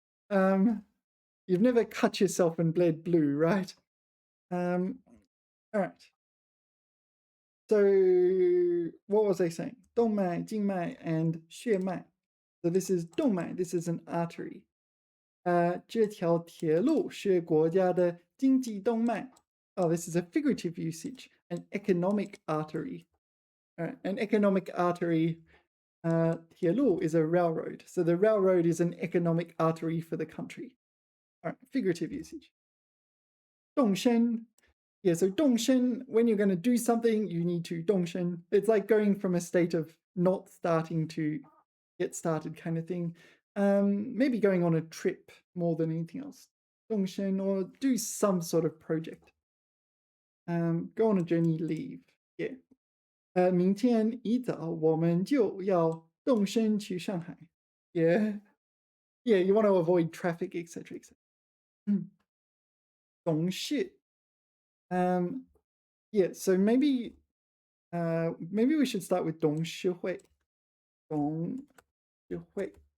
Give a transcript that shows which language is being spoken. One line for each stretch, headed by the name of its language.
English: You've never cut yourself and bled blue, right? All right. So what was I saying?
Chinese: 动脉, 静脉, and 血脉.
English: So this is 动脉. This is an artery.
Chinese: 这条铁路是国家的经济动脉.
English: Oh, this is a figurative usage. An economic artery. An economic artery. 铁路 is a railroad. So the railroad is an economic artery for the country. All right, figurative usage. 动身. Yeah, so 动身, when you're going to do something, you need to 动身. It's like going from a state of not starting to get started kind of thing. Maybe going on a trip more than anything else. 动身, or do some sort of project. Go on a journey, leave. Yeah.
Chinese: 明天一早我们就要动身去上海.
English: Yeah. Yeah, you want to avoid traffic, etc., etc.
Chinese: 懂事.
English: Yeah, so maybe we should start with 董事会.
Chinese: 董事会.